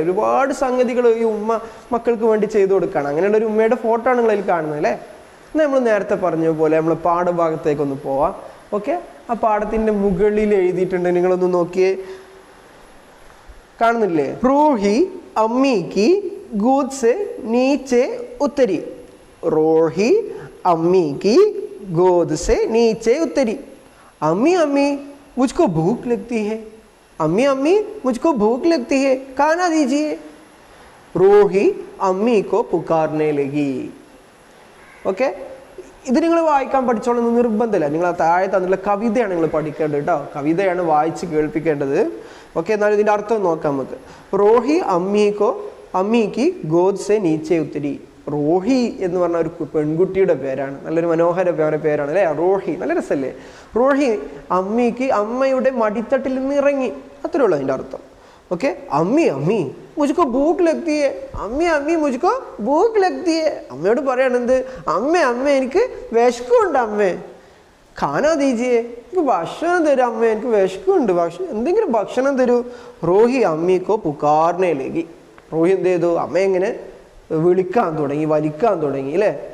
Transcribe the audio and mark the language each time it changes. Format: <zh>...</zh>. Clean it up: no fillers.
<ml>ഒരുപാട് സംഗതികൾ ഈ ഉമ്മ മക്കൾക്ക് വേണ്ടി ചെയ്തു കൊടുക്കുകയാണ്. അങ്ങനെയുള്ള ഒരു ഉമ്മയുടെ ഫോട്ടോ ആണ് നിങ്ങളതിൽ കാണുന്നത് അല്ലേ. നമ്മൾ നേരത്തെ പറഞ്ഞ പോലെ നമ്മൾ പാഠഭാഗത്തേക്കൊന്ന് പോവാം. ഓക്കെ, ആ പാഠത്തിൻ്റെ മുകളിൽ എഴുതിയിട്ടുണ്ട്, നിങ്ങളൊന്ന് നോക്കിയേ, കാണുന്നില്ലേ?</ml> <hi>റൂഹി അമ്മീക്ക് गोद से नीचे उतरी. रोही अम्मी की गोद से नीचे उतरी. अम्मी अम्मी मुझको भूख लगती है. अम्मी अम्मी मुझको भूख लगती है, खाना दीजिए. रोही अम्मी को पुकारने लगी.</hi> <ml>ഓക്കെ, ഇത് നിങ്ങൾ വായിക്കാൻ പഠിച്ചോളെന്ന് നിർബന്ധമില്ല. നിങ്ങൾ ആ താഴെ തന്നിട്ടുള്ള കവിതയാണ് നിങ്ങൾ പഠിക്കേണ്ടത് കേട്ടോ. കവിതയാണ് വായിച്ച് കേൾപ്പിക്കേണ്ടത്. ഓക്കെ, എന്നാലും ഇതിൻ്റെ അർത്ഥം നോക്കാം നമുക്ക്.</ml> <hi>റോഹി അമ്മീക്ക് ഗോദ് സെ നീച്ചെ ഉത്തരി.</hi> <ml>റോഹി എന്ന് പറഞ്ഞ ഒരു പെൺകുട്ടിയുടെ പേരാണ്. നല്ലൊരു മനോഹര പേരാണ് അല്ലേ, റോഹി. നല്ല രസമല്ലേ. റോഹി അമ്മയ്ക്ക് അമ്മയുടെ മടിത്തട്ടിൽ നിന്ന് ഇറങ്ങി, അത്രേ ഉള്ളൂ അതിൻ്റെ അർത്ഥം.</ml> <hi>ഓക്കെ, അമ്മി അമ്മി മുझको भूख लगती है. അമ്മി അമ്മി मुझको भूख लगती है.</hi> <ml>അമ്മയോട് പറയാണ് എന്ത്, അമ്മ അമ്മ എനിക്ക് വിശക്കുണ്ട്, അമ്മേ</ml> <hi>ഖാന ദീജിയെ,</hi> <ml>എനിക്ക് ഭക്ഷണം തരൂ അമ്മ, എനിക്ക് വിശക്കുണ്ട്, എന്തെങ്കിലും ഭക്ഷണം തരൂ. റോഹി</ml> <hi>അമ്മിക്കോ പുകാർനെ ലഗി.</hi> <ml>റോഹി എന്ത് ചെയ്തു, അമ്മയെ ഇങ്ങനെ വിളിക്കാൻ തുടങ്ങി, വലിക്കാൻ തുടങ്ങി അല്ലേ.</ml>